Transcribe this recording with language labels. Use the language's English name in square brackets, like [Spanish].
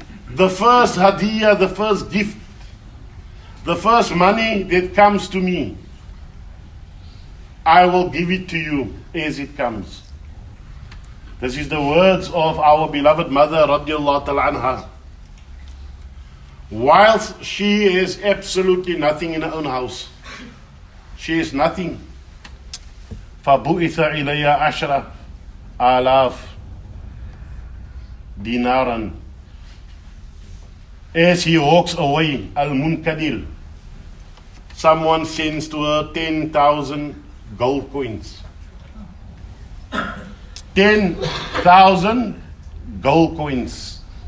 [English] The first hadiyah, the first gift, the first money that comes to me, I will give it to you as it comes. This is the words of our beloved mother radiallahu ta'ala anha. Whilst she has absolutely nothing in her own house, she has nothing. [Arabic] فَبُئِثَ إِلَيَّ عَشْرَ آلاف دينارا. [English] As he walks away, Al-Munkadir, someone sends to her 10,000 gold coins. 10,000 gold coins.